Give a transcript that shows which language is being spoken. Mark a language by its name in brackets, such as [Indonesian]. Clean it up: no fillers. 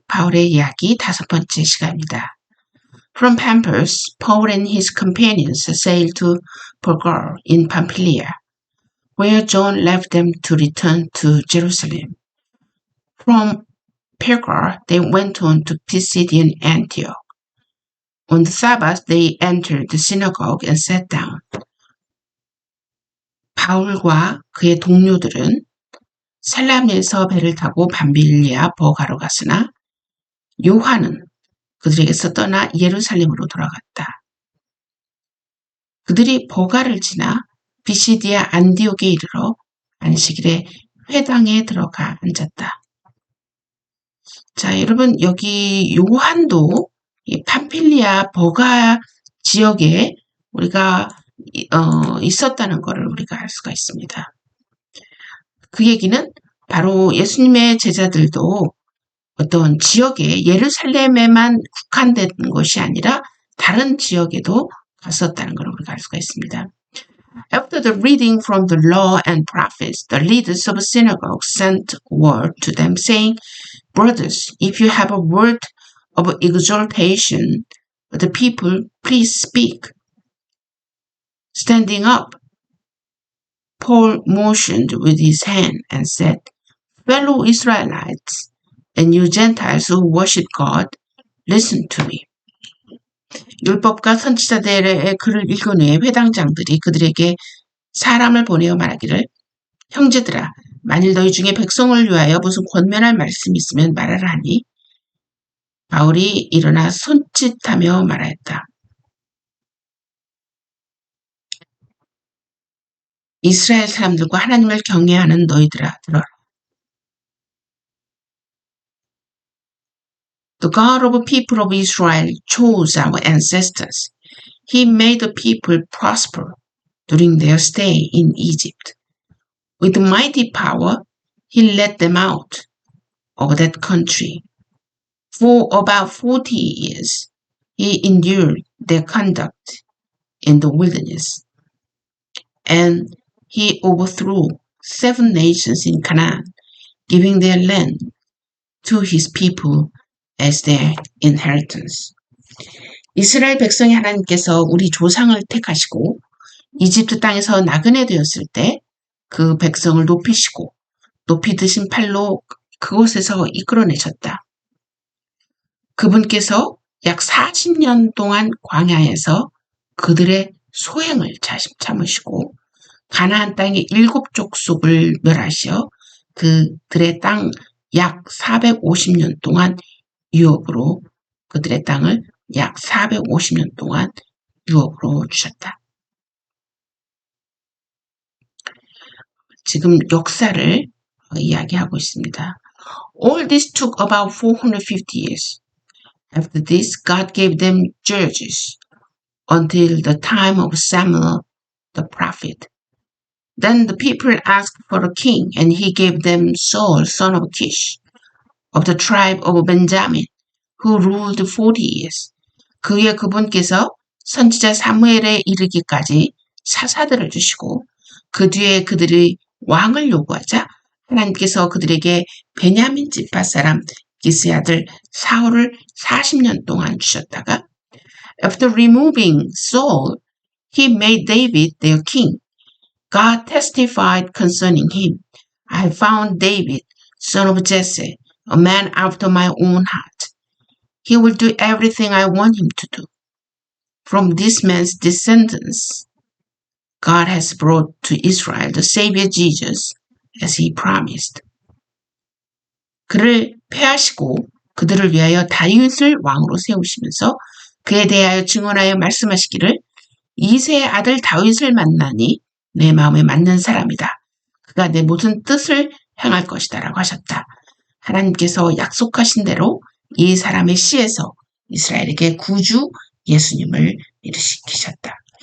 [Korean] 바울의 이야기 5번째 시간입니다. [English] From Pampus, Paul and his companions sailed to Perga in Pamphylia, where John left them to return to Jerusalem. From Perga, they went on to Pisidian Antioch. On the Sabbath, they entered the synagogue and sat down. [Korean] 바울과 그의 동료들은 살라미에서 배를 타고 밤빌리아 버가로 갔으나 요한은 그들에게서 떠나 예루살렘으로 돌아갔다. 그들이 버가를 지나 비시디아 안디옥에 이르러 안식일에 회당에 들어가 앉았다. 자, 여러분 여기 요한도 이 팜필리아 버가 지역에 우리가 있었다는 것을 우리가 알 수가 있습니다. 그 얘기는 바로 예수님의 제자들도 어떤 지역에 예루살렘에만 국한된 것이 아니라 다른 지역에도 갔었다는 걸 우리가 알 수가 있습니다. [English] After the reading from the law and prophets, the leaders of the synagogue sent word to them saying, Brothers, if you have a word of exhortation for the people, please speak. Standing up, Paul motioned with his hand and said, Fellow Israelites, and you Gentiles who worship God, listen to me. [Korean] 율법과 선지자들의 글을 읽은 후에 회당장들이 그들에게 사람을 보내어 말하기를 형제들아, 만일 너희 중에 백성을 위하여 무슨 권면할 말씀이 있으면 말하라 하니 바울이 일어나 손짓하며 말하였다. 이스라엘 사람들과 하나님을 경외하는 너희들아 들어라. [English] The God of the people of Israel chose our ancestors. He made the people prosper during their stay in Egypt. With mighty power, he led them out of that country. For about 40 years, he endured their conduct in the wilderness. And he overthrew 7 nations in Canaan, giving their land to his people as their inheritance. [Korean] 이스라엘 백성이 하나님께서 우리 조상을 택하시고 이집트 땅에서 나그네 되었을 때 그 백성을 높이시고 높이 드신 팔로 그곳에서 이끌어내셨다. 그분께서 약 40년 동안 광야에서 그들의 소행을 참으시고 가나안 땅의 7족속을 멸하시어 그들의 땅 약 450년 동안 유업으로 그들의 땅을 약 450년 동안 유업으로 주셨다. 지금 역사를 이야기하고 있습니다. [English] All this took about 450 years. After this, God gave them judges until the time of Samuel the prophet. Then the people asked for a king, and he gave them Saul, son of Kish, of the tribe of Benjamin, who ruled 40 years. [Korean] 그 후에 그분께서 선지자 사무엘에 이르기까지 사사들을 주시고 그 뒤에 그들의 왕을 요구하자 하나님께서 그들에게 베냐민 지파 사람 기스의 아들 사울을 40년 동안 주셨다가 [English] After removing Saul, he made David their king. God testified concerning him. I found David, son of Jesse, a man after my own heart. He will do everything I want him to do. From this man's descendants, God has brought to Israel the Savior Jesus, as he promised. [Korean] 그를 패하시고 그들을 위하여 다윗을 왕으로 세우시면서 그에 대하여 증언하여 말씀하시기를 이새의 아들 다윗을 만나니 내 마음에 맞는 사람이다. 그가 내 모든 뜻을 행할 것이다 라고 하셨다. 하나님께서 약속하신 대로 이 사람의 씨에서 이스라엘에게 구주 예수님을 일으키셨다.